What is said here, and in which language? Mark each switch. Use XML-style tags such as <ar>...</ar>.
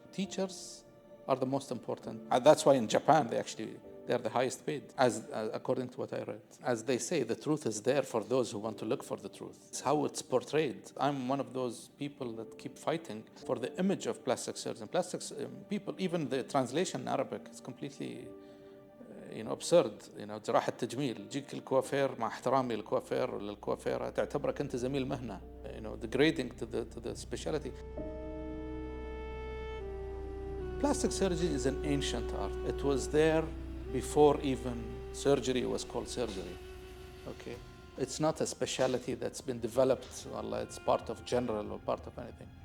<en>Teachers are the most important. And that's why in Japan, they're the highest paid, according to what I read. As they say, the truth is there for those who want to look for the truth. It's how it's portrayed. I'm one of those people that keep fighting for the image of plastic surgeons. Plastics people, even the translation in Arabic is completely absurd.</en> <ar>جراحة تجميل. يجيك الكوافير مع احترامي للكوافير ولا الكوافيرة تعتبرك أنت زميل مهنة.</ar> <en>Degrading to the specialty. Plastic surgery is an ancient art. It was there before even surgery was called surgery. Okay, it's not a specialty that's been developed. It's part of general or part of anything.</en>